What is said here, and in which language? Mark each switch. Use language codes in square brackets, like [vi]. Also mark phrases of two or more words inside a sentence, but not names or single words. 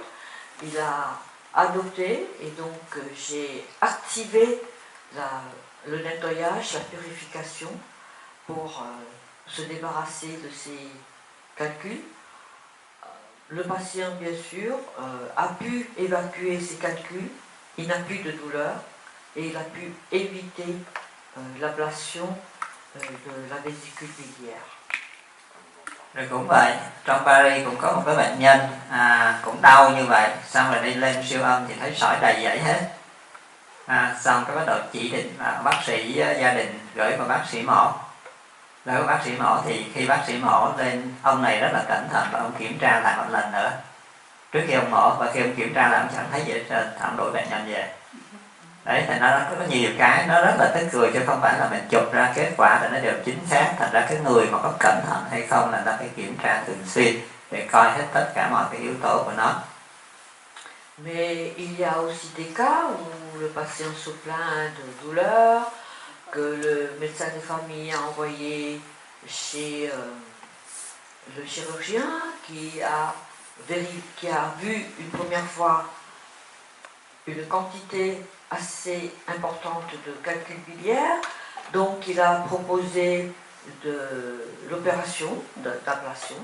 [fr] Il a adopté et donc j'ai activé le nettoyage, la purification pour se débarrasser de ces calculs. Le patient, bien sûr, a pu évacuer ces calculs, il n'a plus de douleur et il a pu éviter l'ablation de la vésicule biliaire. [vi] Rồi cũng vậy, trong Paris cũng có một cái bệnh nhân cũng đau như vậy, xong rồi đi lên siêu âm thì thấy sỏi đầy dãy hết. Xong cái bắt đầu chỉ định bác sĩ gia đình gửi vào bác sĩ mổ. Gửi vào bác sĩ mổ thì khi bác sĩ mổ lên, ông này rất là cẩn thận và ông kiểm tra lại một lần nữa trước khi ông mổ, và khi ông kiểm tra lại ông chẳng thấy gì hết trơn, ông đổi bệnh nhân về. Đấy, thì nó có nhiều cái nó rất là tức cười, chứ không phải là mình chụp ra kết quả là nó đều chính xác. Thành ra cái người mà có cẩn thận hay không là ta phải kiểm tra thường xuyên để coi hết tất cả mọi cái yếu tố của nó. [fr] Mais il y a aussi des cas où le patient se plaint de douleur, que le médecin de famille a envoyé chez le chirurgien qui a vu une première fois une quantité assez importante de calculs biliaires, donc il a proposé de l'opération d'ablation.